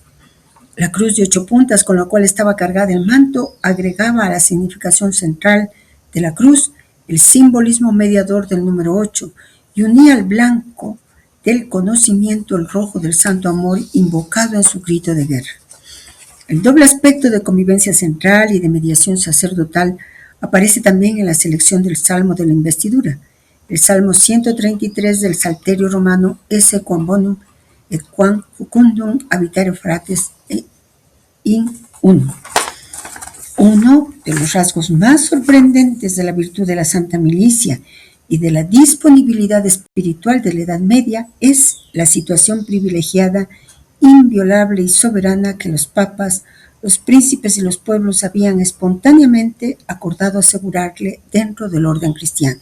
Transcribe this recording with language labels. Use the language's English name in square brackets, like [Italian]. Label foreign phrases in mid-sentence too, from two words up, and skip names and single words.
[Spanish] La cruz de 8 puntas con la cual estaba cargada el manto agregaba a la significación central de la cruz el simbolismo mediador del número 8 y unía al blanco del conocimiento el rojo del santo amor invocado en su grito de guerra. El doble aspecto de convivencia central y de mediación sacerdotal aparece también en la selección del Salmo de la Investidura. El Salmo 133 del Salterio romano, [Latin] Esse quam bonum et quam jucundum habitare fratres in uno. [Spanish] Uno de los rasgos más sorprendentes de la virtud de la Santa Milicia y de la disponibilidad espiritual de la Edad Media es la situación privilegiada, inviolable y soberana que los papas, los príncipes y los pueblos habían espontáneamente acordado asegurarle dentro del orden cristiano.